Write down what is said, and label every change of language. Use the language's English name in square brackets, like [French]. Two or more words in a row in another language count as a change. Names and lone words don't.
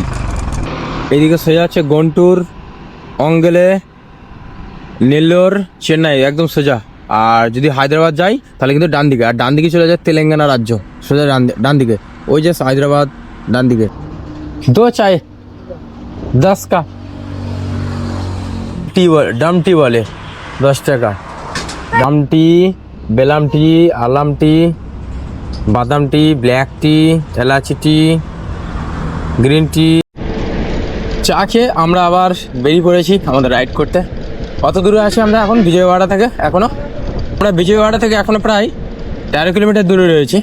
[Bangla] এইদিকে সোজা আছে গন্টুর, অঙ্গলে, নেল্লোর, চেন্নাই, একদম সোজা আর যদি হায়দ্রাবাদ যাই তাহলে কিন্তু ডান দিকে, আর ডান দিকে চলে যায় তেলেঙ্গানা রাজ্য, সোজা ডান দিকে। ওই যে হায়দ্রাবাদ ডান দিকে। 2 চায় [Hindi] 10 का टी डम टी [Bangla] বলে 10 টাকা। ডাম টি, বেলাম টি, আলাম টি, বাদাম টি, [English] black tea, [Bangla] এলাচি টি, [English] green tea. [Bangla] চা খেয়ে আমরা আবার বেরিয়ে পড়েছি আমাদের রাইড করতে। কত দূরে আছি আমরা এখন বিজয়ওয়াড়া থেকে? আমরা বিজয়ওয়াড়া থেকে এখনও প্রায় 13 কিলোমিটার দূরে রয়েছি।